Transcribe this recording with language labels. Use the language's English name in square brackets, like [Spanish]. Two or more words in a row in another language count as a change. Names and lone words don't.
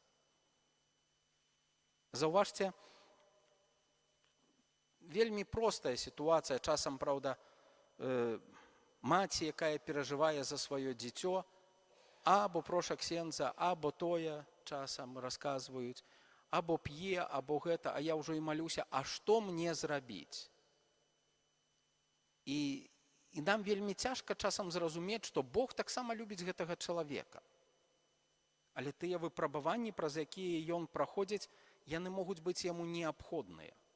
[Belarusian] Заўважце, вельмі простая сітуацыя, часам, праўда, маці, якая перажывае за сваё дзіцё, або проша ксендза, або тое часам расказваюць, або п'е, або гэта, а я ўжо і малюся, а што мне зрабіць? І нам вельмі цяжка часам зразумець, што Бог таксама любіць гэтага чалавека. Але тыя выпрабаванні, праз якія ён праходзіць, яны могуць быць яму неабходныя.